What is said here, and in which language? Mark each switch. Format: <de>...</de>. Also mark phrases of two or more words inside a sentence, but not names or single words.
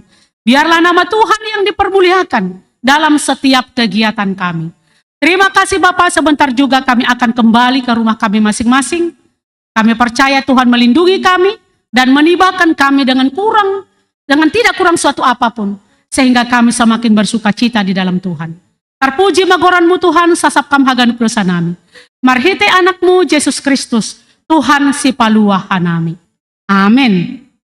<id>Biarlah nama Tuhan yang dipermuliakan dalam setiap kegiatan kami. Terima kasih Bapak, sebentar juga kami akan kembali ke rumah kami masing-masing. Kami percaya Tuhan melindungi kami dan menibakan kami dengan tidak kurang suatu apapun. Sehingga kami semakin bersukacita di dalam Tuhan.</id> <bts>Terpuji magoran-Mu Tuhan, sasapkam hagan nami. Marhite anak-Mu Yesus Kristus, Tuhan si paluah hanami. Amin.</bts>